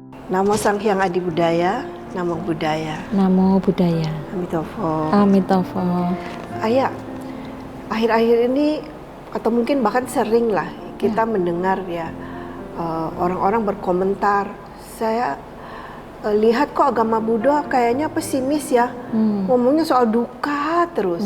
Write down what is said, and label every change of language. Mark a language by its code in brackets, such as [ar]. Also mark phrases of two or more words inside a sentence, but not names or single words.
[pi] Namo Sang Hyang Adi Budaya, Namo Buddhaya. Namo Buddhaya. [zh] Amitofo. Amitofo. [id] Ayah, akhir-akhir ini atau mungkin bahkan sering lah kita mendengar ya orang-orang berkomentar. Saya lihat kok agama Buddha kayaknya pesimis ya, ngomongnya soal duka terus.